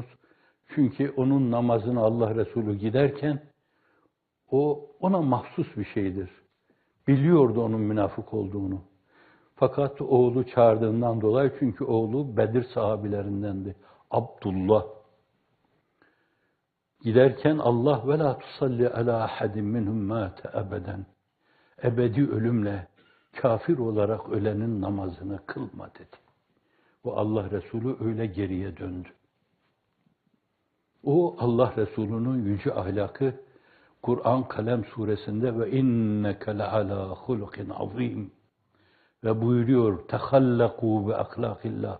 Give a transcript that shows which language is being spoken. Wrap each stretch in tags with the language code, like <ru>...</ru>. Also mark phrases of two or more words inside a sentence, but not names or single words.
<tr>Çünkü onun namazını Allah Resulü giderken, ona mahsus bir şeydir. Biliyordu onun münafık olduğunu. Fakat oğlu çağırdığından dolayı, çünkü oğlu Bedir sahabilerindendi. Abdullah. Giderken Allah</tr> <ar>ولا تصل على أحد منهم مات أبدا.</ar> <tr>Ebedi ölümle kafir olarak ölenin namazını kılma dedi. O Allah Resulü öyle geriye döndü. O Allah Resulü'nün yüce ahlakı Kur'an Kalem suresinde</tr> <ar>وإنك لعلى خلق عظيم</ar> <tr>ve buyuruyor</tr> <ar>تخلقوا بأخلاق الله.</ar>